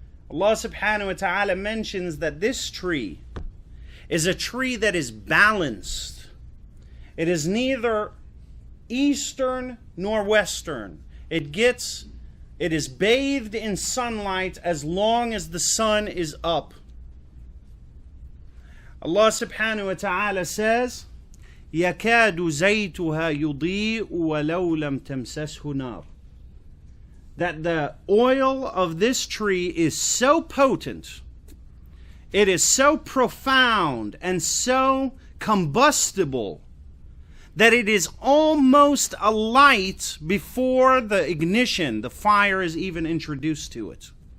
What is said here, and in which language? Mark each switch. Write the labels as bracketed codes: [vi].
[en] Allah subhanahu wa ta'ala mentions that this tree is a tree that is balanced. It is neither eastern nor western. It is bathed in sunlight as long as the sun is up. Allah subhanahu wa ta'ala says, [ar] يَكَادُ زَيْتُهَا يُضِيءُ وَلَوْ لَمْ تَمْسَسْهُ نَارٌ. [en] That the oil of this tree is so potent, it is so profound and so combustible that it is almost a light before the ignition, the fire is even introduced to it.